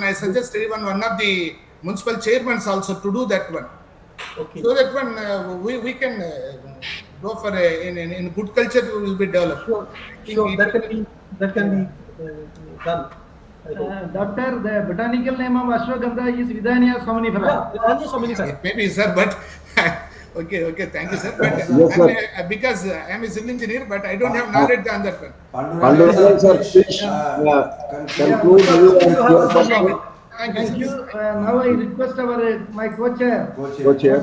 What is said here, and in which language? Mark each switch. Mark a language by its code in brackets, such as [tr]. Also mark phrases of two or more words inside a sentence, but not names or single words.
[en] I suggested even one of the municipal chairmen also to do that one. Okay. So that one we can go for in good culture will be developed. Sure. That can be done. Doctor, the botanical name of Ashwagandha is Vidania somnifera. Vidania somnifera. Maybe, sir, but okay, thank you, sir. But Yes, sir. because I am a civil engineer, but I don't have knowledge on that one. Panduranga, sir, please conclude. Thank you. Now I request my co-chair, Co-chair,